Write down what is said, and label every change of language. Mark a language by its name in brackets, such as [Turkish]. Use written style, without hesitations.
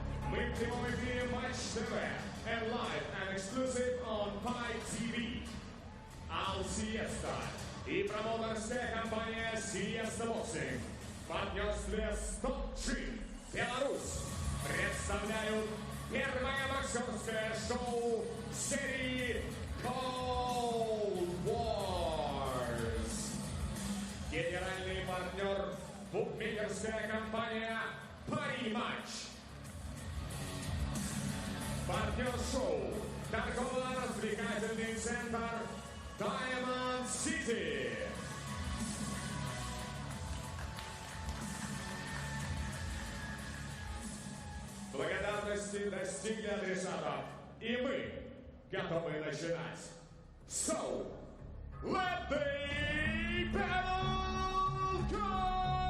[Russian] Мы в прямом эфире Матч ТВ [English] and live and exclusive on Fight TV. [Russian] Al Siesta и промоутерская компания Siesta Boxing в партнерстве с топ-3 Беларусь представляют первое боксерское шоу серии KOld Wars. Генеральный партнер – букмекерская компания Пари Матч. Партнер шоу – торгово-развлекательный центр Diamond City. Благодарности достигли адресатов, и мы готовы начинать. [English] So, let the battle commence!